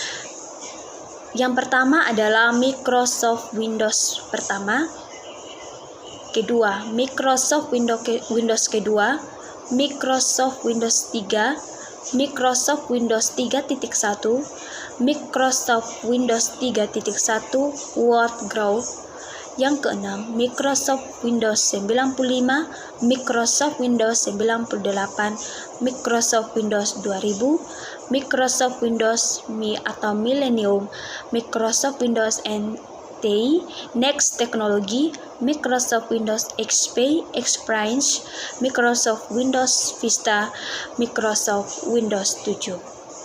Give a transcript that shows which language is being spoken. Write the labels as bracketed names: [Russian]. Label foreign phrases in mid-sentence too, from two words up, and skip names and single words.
[Indonesian] Yang pertama adalah Microsoft Windows pertama, kedua Microsoft Windows kedua, Microsoft Windows 3, Microsoft Windows 3.1, Microsoft Windows 3.1 Workgroup. Yang keenam, Microsoft Windows 95, Microsoft Windows 98, Microsoft Windows 2000, Microsoft Windows Me atau Millennium, Microsoft Windows NT, [English] Next Technology, [Indonesian] Microsoft Windows XP, Experience, Microsoft Windows Vista, Microsoft Windows 7.